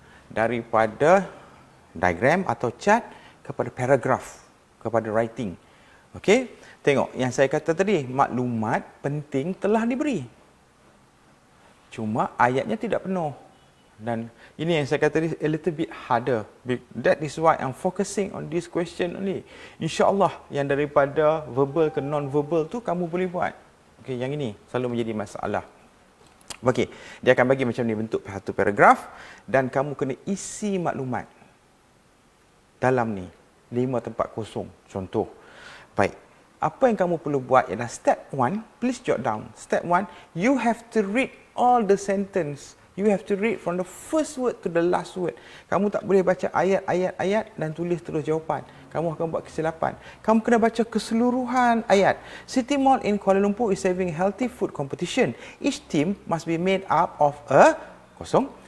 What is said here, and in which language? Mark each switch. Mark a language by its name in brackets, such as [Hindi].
[Malay] Daripada diagram atau chart kepada paragraph, kepada writing. Okey? Tengok yang saya kata tadi, maklumat penting telah diberi. Cuma ayatnya tidak penuh. Dan ini yang saya kata tadi, [English] a little bit harder. That is why I'm focusing on this question only. [Malay] InsyaAllah yang daripada verbal ke non-verbal tu kamu boleh buat. Okay, yang ini selalu menjadi masalah. Okey, dia akan bagi macam ni bentuk satu paragraf dan kamu kena isi maklumat dalam ni 5 tempat kosong. Contoh. Baik. Apa yang kamu perlu buat ialah [English] step 1, please jot down. Step 1, you have to read all the sentence. You have to read from the first word to the last word. [Malay] Kamu tak boleh baca ayat-ayat dan tulis terus jawapan. Kamu akan buat kesilapan. Kamu kena baca keseluruhan ayat. [English] City Mall in Kuala Lumpur is having healthy food competition. Each team must be made up of a [Malay] kosong.